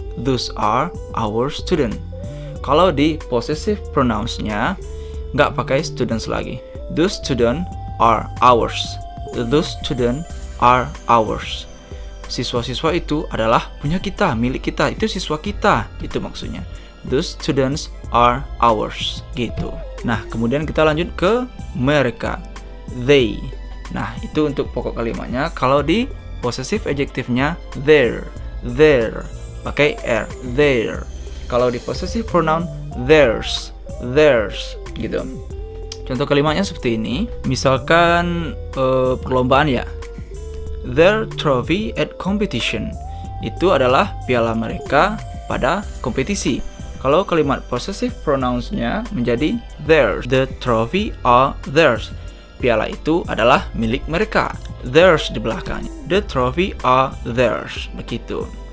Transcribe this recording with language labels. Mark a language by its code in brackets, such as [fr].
[en] Those are our student. [id] Kalau di possessive pronouns-nya nggak pakai students lagi. [en] Those student are ours. Those student are ours. [id] Siswa-siswa itu adalah punya kita, milik kita. Itu siswa kita. Itu maksudnya. [en] Those students are ours. [id] Gitu. Nah, kemudian kita lanjut ke mereka. They. Nah, itu untuk pokok kalimatnya. Kalau di possessive adjective-nya their. Pakai r. Their. Kalau di possessive pronoun theirs. Gitu. Contoh kalimatnya seperti ini. Misalkan perlombaan ya. [en] Their trophy at competition. [id] Itu adalah piala mereka pada kompetisi. Kalau kalimat possessive pronouns-nya menjadi theirs. [en] The trophy are theirs. [id] Piala itu adalah milik mereka. [en] Theirs [id] di belakangnya. [en] The trophy are theirs. [id] Begitu.